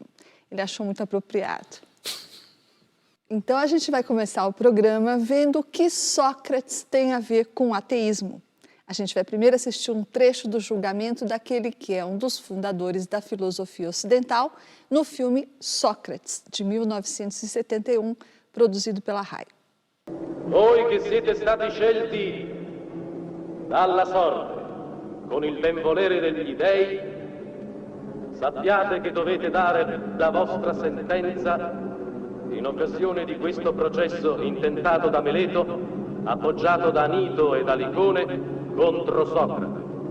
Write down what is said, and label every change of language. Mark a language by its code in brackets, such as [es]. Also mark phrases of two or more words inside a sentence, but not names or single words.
[pt] Ele achou muito apropriado. Então a gente vai começar o programa vendo o que Sócrates tem a ver com ateísmo. A gente vai primeiro assistir um trecho do julgamento daquele que é um dos fundadores da filosofia ocidental no filme Sócrates, de 1971, produzido pela RAI. [it] Voi che siete stati scelti dalla sorte con il ben volere degli dei, sappiate che dovete dare la vostra sentenza in occasione di questo processo intentato da Meleto, appoggiato da Anito e da Licone, contro Socrate.